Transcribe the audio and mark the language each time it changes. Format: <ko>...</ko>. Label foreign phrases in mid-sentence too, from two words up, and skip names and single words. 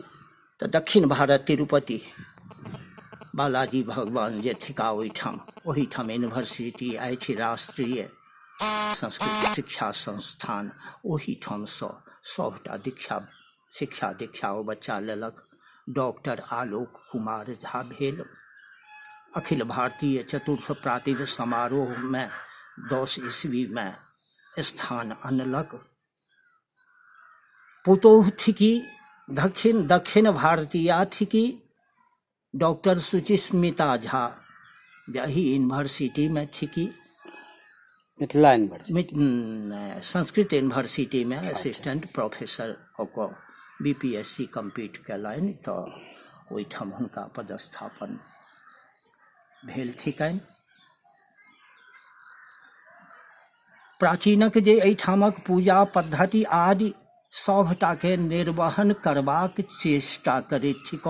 <mai>तऽ दक्षिण भारत तिरुपति बालाजी भगवान जे थिका ओहिठाम यूनिवर्सिटी अछि, राष्ट्रीय संस्कृत शिक्षा संस्थान, ओहिठामसँ सबटा शिक्षा दीक्षा ओ बच्चा लेलक। डॉक्टर आलोक कुमार झा भेल। अखिल भारतीय चतुर्थ प्रातिभ समारोह में 10 ईस्वी में स्थान अनलक। पुतोह थिकी दक्षिण भारतीय थिकी डॉक्टर सुचिस्मिता झा, यही यूनिवर्सिटी में थिकी, मिथिला यूनिवर्सिटी संस्कृत यूनिवर्सिटी में</mai> <en>assistant professor</en> <mai>होकर BPSC कम्पीट कयलनि, तऽ ओहिठाम हुनका पदस्थापन भेल थिकनि। प्राचीनक जे एहिठामक पूजा पद्धति आदि सभटा के निर्वहन करबाक चेष्टा करैत थिकौ।</mai>